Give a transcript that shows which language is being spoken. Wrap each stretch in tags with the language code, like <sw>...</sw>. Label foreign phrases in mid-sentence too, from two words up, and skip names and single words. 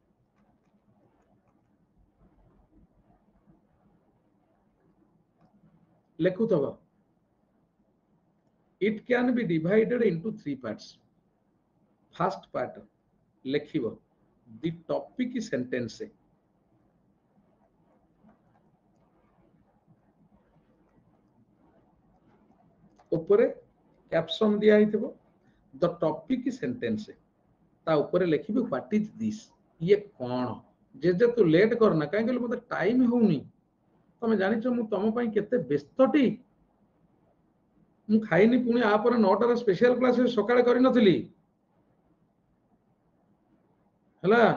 <en>ଲେଖୁଥବ, it can be divided into 3 parts. First part ଲେଖିବ the topic sentence,</en> <or>ଉପରେ କ୍ୟାପସନ ଦିଆ ହେଇଥିବ</or> <en>the topic sentence,</en> <or>ତା ଉପରେ ଲେଖିବେ</or> <en>what is this,</en> <or>ଇଏ କଣ। ଯେ ତୁ ଲେଟ୍ କରନା, କାହିଁ କହିଲେ ମତେ ଟାଇମ ହଉନି। ତମେ ଜାଣିଛ ମୁଁ ତମ ପାଇଁ କେତେ ବ୍ୟସ୍ତଟି। ମୁଁ ଖାଇନି, ପୁଣି ଆ ପରେ 9ଟାରେ ସ୍ପେଶାଲ କ୍ଲାସ ସକାଳେ କରିନଥିଲି ହେଲା।</or>